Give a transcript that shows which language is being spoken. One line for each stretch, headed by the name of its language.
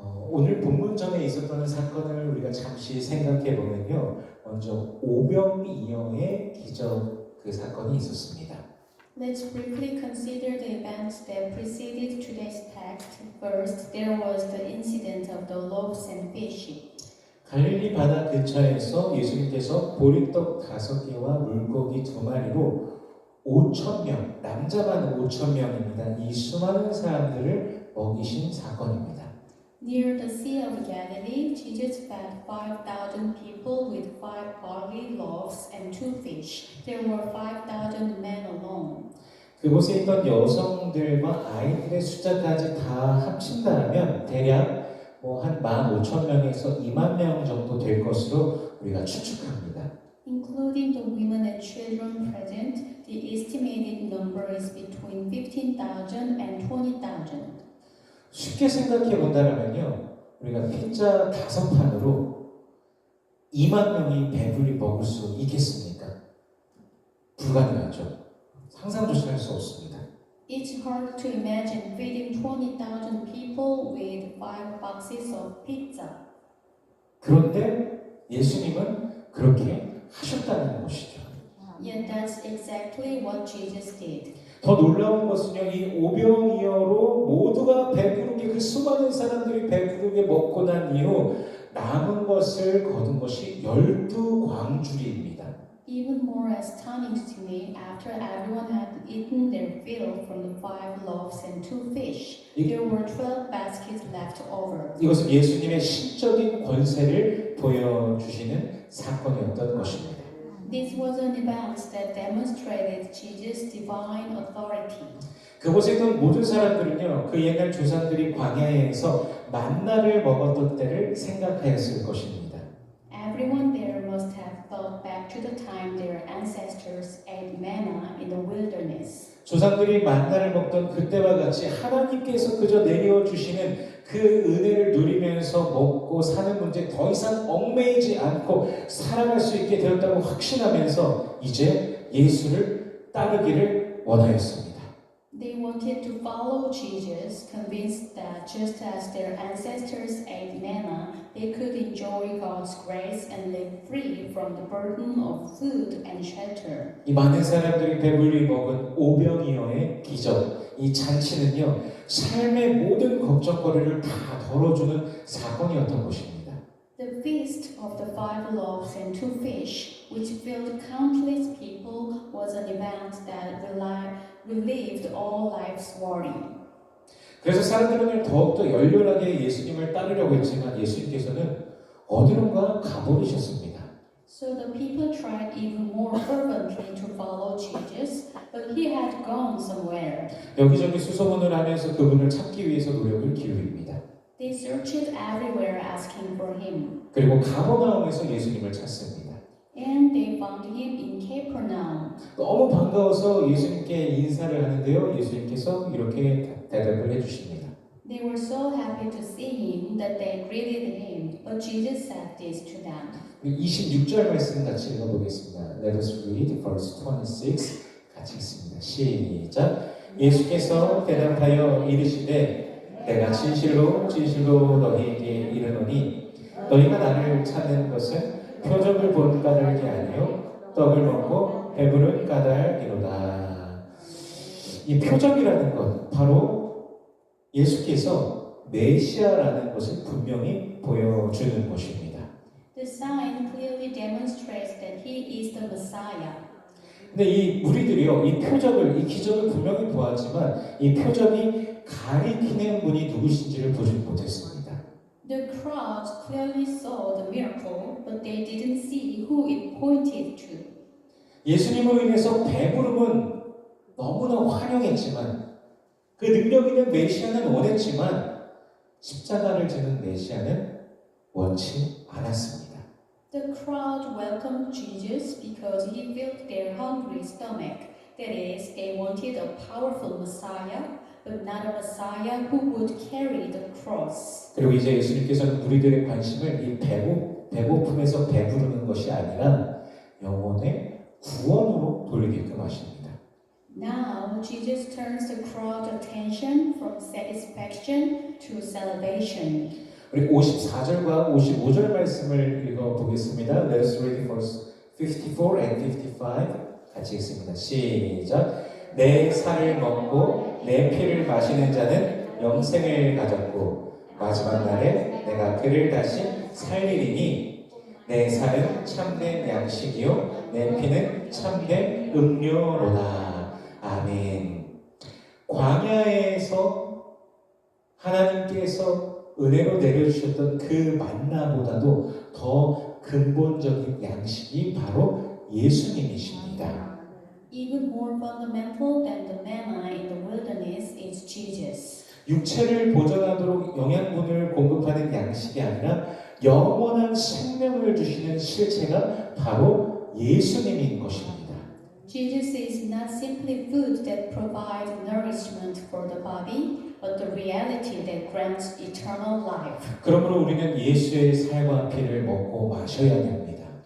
Korean: 오늘 본문전에 있었던 사건을 우리가 잠시 생각해 보면요. 먼저 오병이어의 기적 그 사건이 있었습니다.
English: Let's briefly consider the events that preceded today's text. First, there was the incident of the loaves and fish.
Korean: 갈릴리 바다 근처에서 예수님께서 보리떡 5개와 물고기 2마리로 5,000명, 남자만 5,000명입니다. 이 수많은 사람들을 먹이신 사건입니다.
English: Near the Sea of Galilee, Jesus fed 5,000 people with 5 barley loaves and 2 fish. There were 5,000 men alone.
Korean: 그곳에 있던 여성들과 아이들의 숫자까지 다 합친다면 대략 한 15,000명에서 2만 명 정도 될 것으로 우리가 추측합니다.
English: Including the women and children present, the estimated number is between 15,000 and 20,000.
Korean: 쉽게 생각해 본다면요, 우리가 피자 5판으로 2만 명이 배불리 먹을 수 있겠습니까? 불가능하죠. 상상조차 할 수 없습니다.
English: It's hard to imagine feeding 20,000 people with 5 boxes of pizza.
Korean: 그런데 예수님은 그렇게 하셨다는 것이죠.
English: Yet that's exactly what Jesus did.
Korean: 더 놀라운 것은요, 이 오병이어로 모두가 배부르게 그 수많은 사람들이 배부르게 먹고 난 이후 남은 것을 거둔 것이 12광주리입니다.
English: Even more astounding to me, after everyone had eaten their fill from the 5 loaves and 2 fish, there were 12 baskets left over.
Korean: 이것은 예수님의 신적인 권세를 보여주시는 사건이었던 것입니다.
English: This was an event that demonstrated Jesus' divine authority.
Korean: 그곳에 있던 모든 사람들은요, 그 옛날 조상들이 광야에서 만나를 먹었던 때를 생각하였을 것입니다.
English: Everyone there must have thought back to the time their ancestors ate manna in the wilderness.
Korean: 조상들이 만나를 먹던 그때와 같이 하나님께서 그저 내려주시는 그 은혜를 누리면서 먹고 사는 문제 더 이상 얽매이지 않고 살아갈 수 있게 되었다고 확신하면서 이제 예수를 따르기를 원하였습니다.
English: They wanted to follow Jesus, convinced that just as their ancestors ate manna, they could enjoy God's grace and live free from the burden of food and shelter.
Korean: 이 많은 사람들이 배불리 먹은 오병이어의 기적, 이 잔치는요, 삶의 모든 걱정거리를 다 덜어주는 사건이었던 것입니다.
English: The feast of the 5 loaves and 2 fish, which filled countless people, was an event that relieved all life's worry.
Korean: 그래서 사람들은 더욱더 열렬하게 예수님을 따르려고 했지만 예수님께서는 어디론가 가버리셨습니다.
English: So the people tried even more fervently to follow Jesus, but he had gone somewhere.
Korean: 여기저기 수소문을 하면서 그분을 찾기 위해서 노력을 기울입니다.
English: They searched everywhere asking for him,
Korean: 그리고 가버나움에서 예수님을 찾습니다.
English: and they found him in Capernaum.
Korean: 너무 반가워서 예수님께 인사를 하는데요. 예수님께서 이렇게 대답을 해주십니다.
English: They were so happy to see him that they greeted him, but Jesus said this to them.
Korean: 26절 말씀 같이 읽어보겠습니다.
English: Let us read verse 26.
Korean: 같이 읽습니다. 시작. 예수께서 대답하여 이르시되 내가 진실로 진실로 너희에게 이르노니 너희가 나를 찾는 것은 표적을 본 까닭이 아니요 떡을 먹고 배부른 까닭이로다. 이 표적이라는 것 바로 예수께서 메시아라는 것을 분명히 보여주는 것입니다.
English: The sign clearly demonstrates that he is the Messiah.
Korean: 근데 이 무리들이요, 이 표적을, 이 기적을 분명히 보았지만 이 표적이 가리키는 분이 누구신지를 보지 못했습니다.
English: The crowds clearly saw the miracle, but they didn't see who it pointed to.
Korean: 예수님으로 인해서 배부름은 너무나 환영했지만 그 능력 있는 메시아는 원했지만 십자가를 지는 메시아는 원치 않았습니다.
English: The crowd welcomed Jesus because he filled their hungry stomach. That is, they wanted a powerful Messiah, but not a Messiah who would carry the cross.
Korean: 그리고 이제 예수님께서는 무리들의 관심을 이 배고픔에서 배부르는 것이 아니라 영혼의 구원으로 돌리게끔 하십니다.
English: Now, Jesus turns the crowd's attention from satisfaction to salvation.
Korean: 우리 54절과 55절 말씀을 읽어보겠습니다.
English: Let us read verse 54 and 55
Korean: 같이 읽습니다. 시작. 내 살을 먹고 내 피를 마시는 자는 영생을 가졌고 마지막 날에 내가 그를 다시 살리리니 내 살은 참된 양식이요 내 피는 참된 음료로다. 아멘. 광야에서 하나님께서 은혜로 내려주셨던 그 만나보다도 더 근본적인 양식이 바로 예수님이십니다.
English: Even more fundamental than the manna in the wilderness is Jesus.
Korean: 육체를 보존하도록 영양분을 공급하는 양식이 아니라 영원한 생명을 주시는 실체가 바로 예수님인 것입니다.
English: Jesus is not simply food that provides nourishment for the body, but the reality that grants eternal life.
Korean: 그러므로 우리는 예수의 살과 피를 먹고 마셔야 합니다.